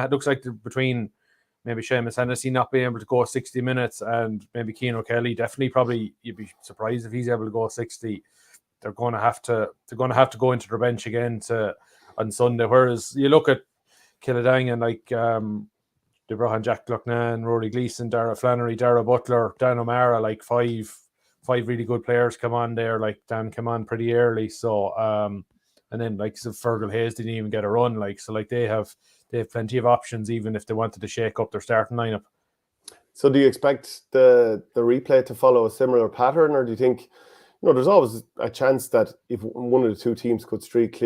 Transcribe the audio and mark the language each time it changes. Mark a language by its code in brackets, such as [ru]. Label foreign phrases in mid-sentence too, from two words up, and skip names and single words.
[en] It looks like between maybe Seamus Hennessy not being able to go 60 minutes and maybe Keane O'Kelly, definitely probably you'd be surprised if he's able to go 60. they're going to have to go into their bench again on Sunday. Whereas you look at Kildangan, like they brought on Jack Glucknan, Rory Gleeson, Dara Flannery, Dara Butler, Dan O'Mara, like five really good players come on there. Like Dan came on pretty early, so and then like so Fergal Hayes didn't even get a run. Like so, like they have plenty of options, even if they wanted to shake up their starting lineup. So do you expect the replay to follow a similar pattern, or do you think, there's always a chance that if one of the two teams could streak clear?